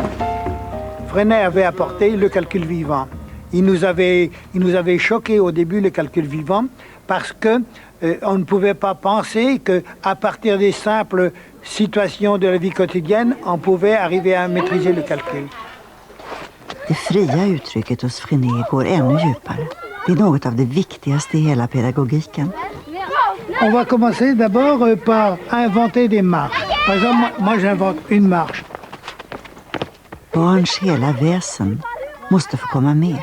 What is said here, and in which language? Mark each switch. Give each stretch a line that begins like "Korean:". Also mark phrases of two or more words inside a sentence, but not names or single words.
French: Freinet avait apporté le calcul vivant. Il nous avait choqué au début le calcul vivant parce que on ne pouvait pas penser qu'à partir des simples situations de la vie quotidienne, on pouvait arriver à maîtriser le calcul.
Swedish: Det fria uttrycket hos Freinet går ännu djupare. Det är något av det viktigaste i hela pedagogiken.
French: On va commencer d'abord par inventer des marches. Par exemple, moi j'invente une marche.
Swedish: Barns hela väsen måste få komma med.